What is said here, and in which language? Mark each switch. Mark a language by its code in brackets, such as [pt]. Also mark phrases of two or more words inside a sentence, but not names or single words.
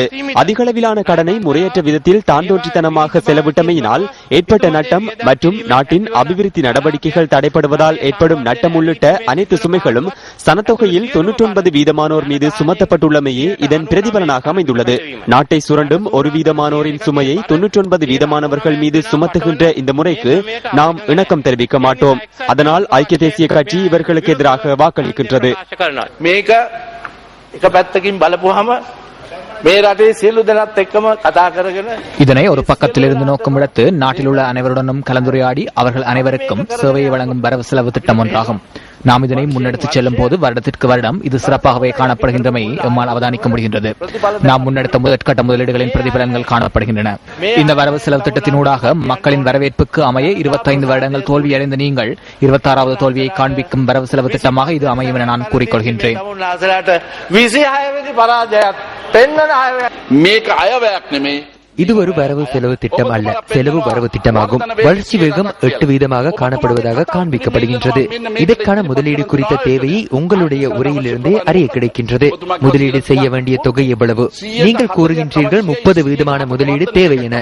[ta] அதிகளவிலான கடனை முறையற்ற விதத்தில் தாண்டோற்றித்தனமாக செலவிட்டமையினால் ஏற்பட்ட நட்டம் மற்றும் நாட்டின் அபிவிருத்தி நடவடிக்கைகள் தடைப்படுவதால் ஏற்படும் நட்டம் உள்ளிட்ட அனைத்து சுமைகளும் சனத்தொகையில் 99% மீது சுமத்தப்பட்டுள்ளமையே இதன் பிரதிபலனாக அமைந்துள்ளது. நாட்டை சுரண்டும் 1% சுமையை 99% மீது சுமத்துகின்ற இந்த முறைக்கு நாம் இணக்கம் தெரிவிக்க மாட்டோம். அதனால் ஐக்கிய தேசிய கட்சி இவர்களுக்கு எதிராக வாக்களிக்கின்றது. [si] මේක එක පැත්තකින් බලපුවාම මේ රටේ සියලු දෙනාත් එක්කම කතා කරගෙන [ta] இதனை ஒரு பக்கத்திலிருந்து நோக்கம் விடுத்து நாட்டில் உள்ள அனைவருடனும் கலந்துரையாடி அவர்கள் அனைவருக்கும் சேவையை வழங்கும் வரவு செலவு திட்டம் ஒன்றாகும். நாம் இதனை முன்னெடுத்துச் செல்லும் போது வருடத்திற்கு வருடம் இது சிறப்பாகவே காணப்படுகின்றமையை எம்மால் அவதானிக்க முடிகின்றது. நாம் முன்னெடுத்த முதற்கட்ட முதலீடுகளின் பிரதிபலன்கள் காணப்படுகின்றன. இந்த வரவு செலவு திட்டத்தினூடாக மக்களின் வரவேற்புக்கு அமைய 25 வருடங்கள் தோல்வியடைந்த நீங்கள் 26வது தோல்வியை காண்பிக்கும் வரவு செலவு திட்டமாக இது அமையும் என நான் கூறிக்கொள்கின்றேன். [si] මේක අයවැයක් නෙමෙයි. [ta] இது ஒரு வரவு செலவு திட்டம் அல்ல, செலவு வரவு திட்டமாகும். வளர்ச்சி வேகம் 8% காணப்படுவதாக காண்பிக்கப்படுகின்றது. இதற்கான முதலீடு குறித்த தேவையை உங்களுடைய உரையிலிருந்தே அறிய கிடைக்கின்றது. முதலீடு செய்ய வேண்டிய தொகை எவ்வளவு? நீங்கள் கூறுகின்றீர்கள் 30% முதலீடு தேவை என.